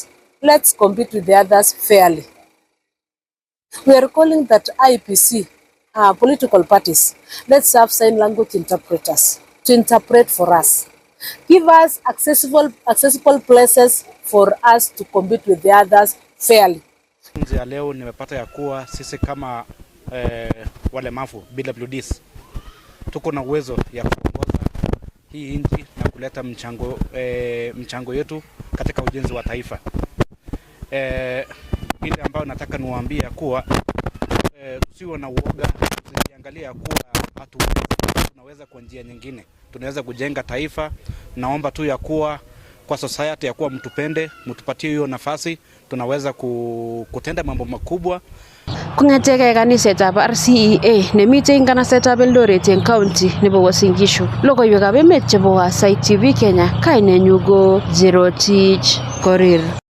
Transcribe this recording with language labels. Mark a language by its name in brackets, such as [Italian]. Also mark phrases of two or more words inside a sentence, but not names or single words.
[English] Let's compete with the others fairly. We are calling that IEBC, political parties, let's have sign language interpreters to interpret for us. Give us accessible places for us to compete with the others fairly. [Swahili] Leo nimepata ya kuwa sisi kama walemavu BWDs tuko na uwezo ya kuongoza hii nchi na kuleta mchango yetu katika ujenzi wa taifa. ile ambayo nataka niwaambie kuwa tusiwe na uoga, tusiangalia kuwa tunaweza kwa njia nyingine, tunaweza kujenga taifa. Naomba tu ya kuwa kwa society ya kuwa mtupende, mtupatie hiyo nafasi, tunaweza kutenda mambo makubwa. [Kalenjin] Kong'etege kanisetab RCEA nemiten nganasetab Eldoret en county nebo Uasin Gishu. Logoiwekab emet chebo Wasai TV Kenya, kainenyu ko Jerotich Korir.